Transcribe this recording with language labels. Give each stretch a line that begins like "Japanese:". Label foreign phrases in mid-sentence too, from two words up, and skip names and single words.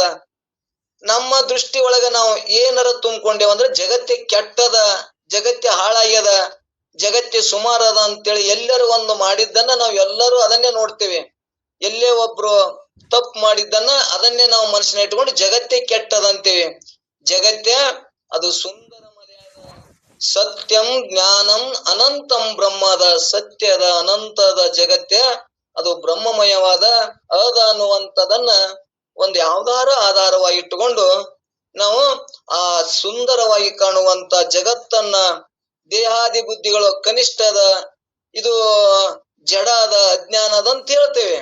Kannada: ನಮ್ಮ ದೃಷ್ಟಿ ಒಳಗ ನಾವು ಏನಾರ ತುಂಬಿಕೊಂಡೇವಂದ್ರ ಜಗತ್ತೇ ಕೆಟ್ಟದ, ಜಗತ್ತೇ ಹಾಳಾಗ್ಯದ, ಜಗತ್ತೇ ಸುಮಾರದ ಅಂತೇಳಿ ಎಲ್ಲರೂ ಒಂದು ಮಾಡಿದ್ದನ್ನ ನಾವು ಎಲ್ಲರೂ ಅದನ್ನೇ ನೋಡ್ತೇವೆ. ಎಲ್ಲೇ ಒಬ್ರು ತಪ್ಪು ಮಾಡಿದ್ದನ್ನ ಅದನ್ನೇ ನಾವು ಮನಸ್ಸಿನ ಇಟ್ಕೊಂಡು ಜಗತ್ತೇ ಕೆಟ್ಟದಂತೇವೆ. ಜಗತ್ತೇ ಅದು ಸುಂದರ ಮರ್ಯಾದ
Sanskrit: ಸತ್ಯಂ ಜ್ಞಾನಂ ಅನಂತಂ
Kannada: ಬ್ರಹ್ಮದ, ಸತ್ಯದ ಅನಂತದ ಜಗತ್ತೇ ಅದು ಬ್ರಹ್ಮಮಯವಾದ ಅದ ಅನ್ನುವಂಥದನ್ನ ಒಂದು ಯಾವ್ದಾರ ಆಧಾರವಾಗಿ ಇಟ್ಟುಕೊಂಡು ನಾವು ಆ ಸುಂದರವಾಗಿ ಕಾಣುವಂತ ಜಗತ್ತನ್ನ, ದೇಹಾದಿ ಬುದ್ಧಿಗಳು ಕನಿಷ್ಠದ, ಇದು ಜಡ ಅದ, ಅಜ್ಞಾನ ಅದ ಅಂತ ಹೇಳ್ತೇವೆ.